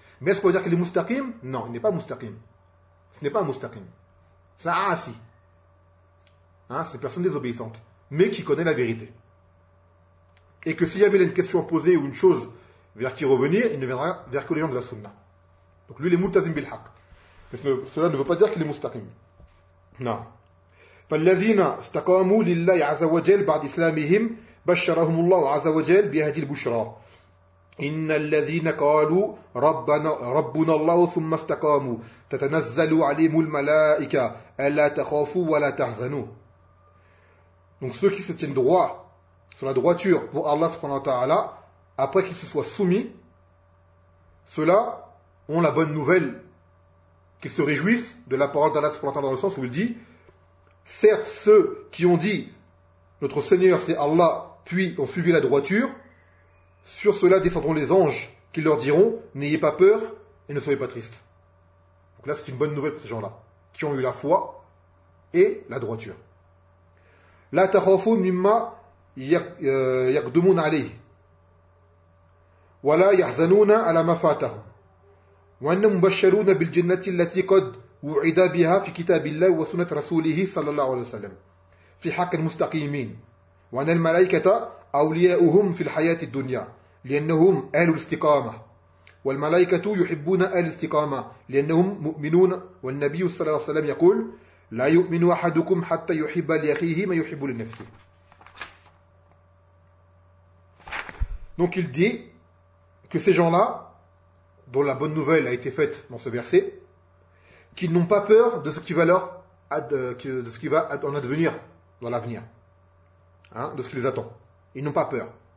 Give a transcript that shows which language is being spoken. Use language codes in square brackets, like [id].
[fr] Mais est-ce qu'on va dire qu'il est mustaqim? Non, il n'est pas mustaqim. Ce n'est pas un mustaqim. C'est un assi. Hein? C'est une personne désobéissante. Mais qui connaît la vérité. Et que si jamais il a une question à poser ou une chose vers qui revenir, il ne viendra vers que les gens de la sunna. Donc lui, il est [ar] multazim bil haqq. [fr] Mais cela ne veut pas dire qu'il est mustaqim. Non. [ar] فالذين استقاموا لله عز وجل بعد إسلامهم بشرهم الله عز وجل بهذه البشرى إن الذين قالوا ربنا الله ثم استقاموا تتنزل عليهم الملائكة ألا تخافوا ولا تحزنوا. [fr] Donc ceux qui se tiennent droit sur la droiture pour Allah subhanahu wa ta'ala, après qu'ils se soient soumis, ceux-là ont la bonne nouvelle. Qu'ils se réjouissent de la parole d'Allah subhanahu wa ta'ala dans le sens où il dit « Certes, ceux qui ont dit « Notre Seigneur, c'est Allah » puis ont suivi la droiture, sur cela descendront les anges qui leur diront « N'ayez pas peur et ne soyez pas tristes. » Donc là, c'est une bonne nouvelle pour ces gens-là qui ont eu la foi et la droiture. [ar] « La tahafou mimma yakdumun alayhi wa la yahzanuna ala mafatahum. » وَأَنَّ مُبَشَّرُونَ بِالْجِنَّةِ الَّتِي قَدْ وُعِدَ بِهَا فِي كِتَابِ اللَّهِ وَسُنَّةِ رَسُولِهِ صَلَّى اللَّهُ عَلَيْهِ وَسَلَّمَ فِي حَقِّ الْمُسْتَقِيمِينَ وَأَنَّ الْمَلَائِكَةَ أَوْلِيَاؤُهُمْ فِي الْحَيَاةِ الدُّنْيَا لِأَنَّهُمْ أَهْلُ الِاسْتِقَامَةِ وَالْمَلَائِكَةُ يُحِبُّونَ أَهْلَ الِاسْتِقَامَةِ لِأَنَّهُمْ مُؤْمِنُونَ وَالنَّبِيُّ صَلَّى اللَّهُ عَلَيْهِ وَسَلَّمَ يَقُولُ لَا يُؤْمِنُ أَحَدُكُمْ حَتَّى يُحِبَّ لِأَخِيهِ مَا يُحِبُّ لِنَفْسِهِ. [fr] Donc il dit que ces gens-là dont la bonne nouvelle a été faite dans ce verset, qu'ils n'ont pas peur de ce qui va en advenir dans l'avenir, hein, de ce qui les attend. Ils n'ont pas peur.